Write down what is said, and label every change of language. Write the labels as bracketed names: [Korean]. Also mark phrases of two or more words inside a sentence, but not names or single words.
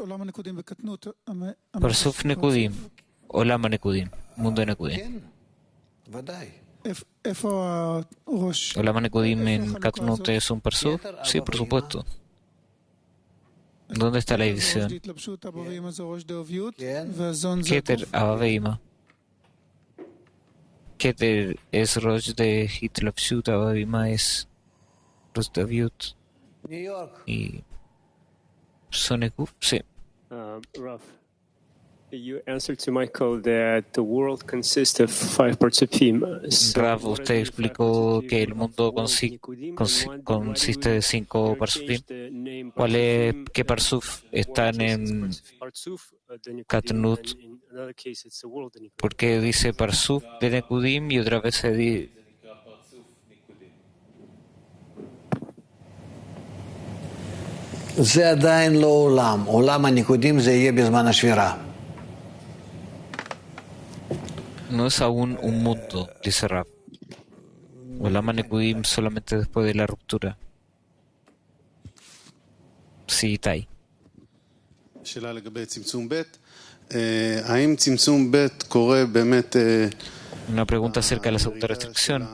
[Hebrew] פרצוף נקודים, עולם הנקודים, [Spanish] Mundo de Nekudim. [Hebrew] עולם הנקודים [Spanish] en Katnut es un Parsuf. Sí, por supuesto. ¿Dónde está la división? [Hebrew] כתר אבא ואמא. [Spanish] Keter es Rosh de Hitlapshut, Abaveima es Rosh de Aviut. Y Sonekuf, sí. [English] Raf, you answered to my call that the world consists of 5 Parsufim. [Spanish] Raf, usted explicó que el mundo consiste de 5 Parsufim. ¿Qué Parsuf están en Katnut? ¿Por qué dice Parsuf de Nekudim y otra vez se dice? [Hebrew] זה עדיין לא עולם. עולם הניקודים זה יהיה בזמן השבירה. [Spanish] No es aún un mundo, dice Raf. [Hebrew] עולם הנקודים [Spanish] solamente después de la ruptura. Sí, Tai. Una pregunta acerca de la segunda restricción.